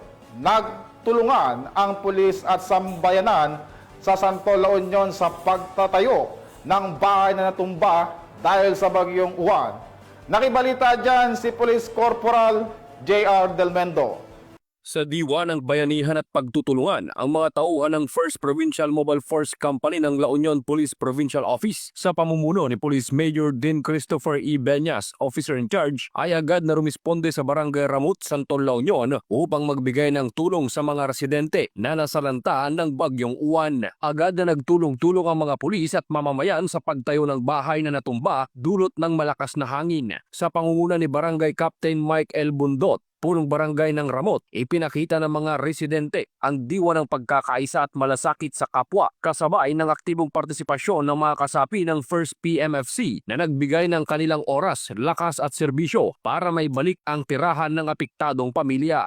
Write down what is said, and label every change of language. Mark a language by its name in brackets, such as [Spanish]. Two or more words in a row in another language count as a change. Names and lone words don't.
[Filipino] Nagtulungan ang pulis at sambayanan sa Santo La Union sa pagtatayo ng bahay na natumba dahil sa bagyong Uwan. Nakibalita dyan si Police Corporal J.R. Del Mendo. Sa diwa ng bayanihan at pagtutulungan ang mga tauhan ng 1st Provincial Mobile Force Company ng La Union Police Provincial Office sa pamumuno ni Police Major Dean Christopher E. Beñas, Officer in Charge, ay agad na rumisponde sa Barangay Ramut, Santol, La Union upang magbigay ng tulong sa mga residente na nasalanta ng Bagyong Uwan. Agad na nagtulong-tulong ang mga pulis at mamamayan sa pagtayo ng bahay na natumba dulot ng malakas na hangin. Sa pangunguna ni Barangay Captain Mike L. Bundot, punong barangay ng Ramot, ipinakita ng mga residente ang diwa ng pagkakaisa at malasakit sa kapwa kasabay ng aktibong partisipasyon ng mga kasapi ng 1st PMFC na nagbigay ng kanilang oras, lakas at serbisyo para may balik ang tirahan ng apektadong pamilya.